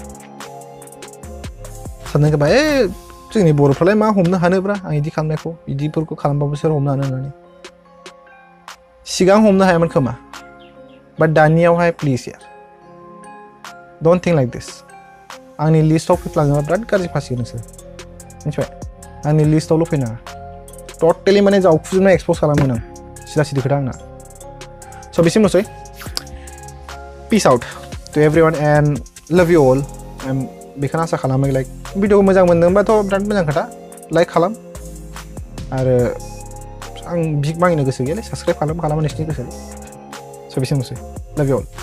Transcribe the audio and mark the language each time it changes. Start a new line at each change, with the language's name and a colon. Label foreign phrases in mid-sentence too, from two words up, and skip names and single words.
Bodo: साननांगौबा जोंनि बर'फ्रालाय मा हमनो हानोब्रा आं बिदि खालामनायखौ बिदिफोरखौ खालामबाबो सोर हमनो हानो होननानै सिगां हमनो हायामोन खोमा बाट दानियावहाय
English: please yaar don't think like this
Bodo: आंनि लिस्टआव फैफ्लाङोबा बिराद गाज्रि फासिगोन नोंसोर मिथिबाय आंनि लिस्टआवल' फैनाङा टटेलि माने जावखुजोबनाय एक्सप'ज खालामगोन आं सिदा सिदि खोथा आंना स' बिसिमल'सै
English: peace out to everyone and love you all
Bodo: बेखौनो आसा खालामो लाइक भिडिअखौ मोजां मोनदोंबाथ' बिराद मोजां खोथा लाइक खालाम आरो आं बिग मागिनो गोसो गैयालै साबस्क्राइब खालामा नोंसिनि गोसो स' बिसिमल'सै
English: love you all